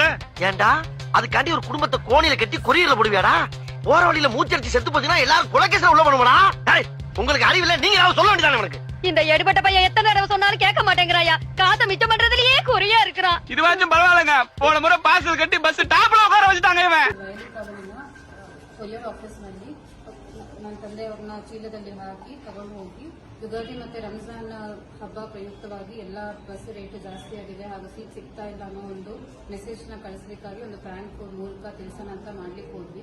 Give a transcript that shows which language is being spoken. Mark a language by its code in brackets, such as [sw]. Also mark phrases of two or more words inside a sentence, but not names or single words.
[ta] ஏண்டா அதுக்காண்டி ஒரு குடும்பத்தை கோணியில கட்டி கொரியர்ல போடுவியாடா? போற வழியில மூச்சடிச்சு செத்து போச்சுன்னா எல்லாரும் குலகேசல உள்ள பண்ணுவாடா? உங்களுக்கு அறிவில்ல, நீங்க சொல்ல வேண்டியதானே உனக்கு. இந்த எடுபட்ட பையன் எத்தனை தடவை சொன்னாலும் கேட்க மாட்டேங்கிறாயா. காசை மிச்சம் பண்றதுலயே குறியா இருக்கிறான். இதுவாச்சும் பரவாயில்லைங்க. போன முறை பார்சல் கட்டி பஸ் டாப்ல உட்கார வச்சுட்டாங்க. இவன் [kn] ಕೊರಿಯರ್ ಆಫೀಸ್ ನಲ್ಲಿ ನನ್ನ ತಂದೆ ಅವ್ರನ್ನ ಚೀಲದಲ್ಲಿ ಹಾಕಿ ತಗೊಂಡು ಹೋಗಿ ಯುಗಾದಿ ಮತ್ತೆ ರಂಜಾನ್ ಹಬ್ಬ ಪ್ರಯುಕ್ತವಾಗಿ ಎಲ್ಲಾ ಬಸ್ ರೇಟ್ ಜಾಸ್ತಿ ಆಗಿದೆ ಹಾಗೂ ಸೀಟ್ ಸಿಗ್ತಾ ಇಲ್ಲ ಅನ್ನೋ ಒಂದು ಮೆಸೇಜ್ ನ ಕಳಿಸಬೇಕಾಗಿ ಒಂದು ಬ್ಯಾಂಕ್ ಮೂಲಕ ತಿಳಿಸೋಣ ಅಂತ ಮಾಡ್ಲಿಕ್ಕೆ ಹೋದ್ವಿ.